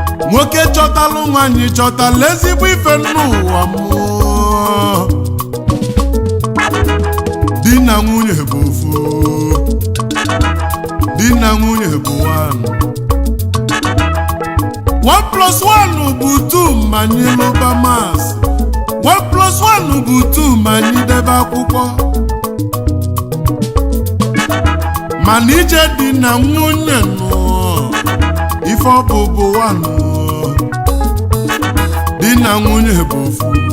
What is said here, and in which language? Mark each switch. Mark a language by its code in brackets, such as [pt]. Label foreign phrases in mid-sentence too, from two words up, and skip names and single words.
[ig] Nwoke chọtalụ nwaanyị chọtalụ ezigbo ife n'ụwa m. Di na nwunye bụ ofu. Di na nwunye bụ one. [en] One plus one [ig] bụ two ma anyị lụba maasị. [en] One plus one [ig] bụ two ma anyị debe akwụkwọ. Mana ije di na nwunye nụ, ife ọ bụ bụ ụwa nụ. Di na nwunye bụ ofu.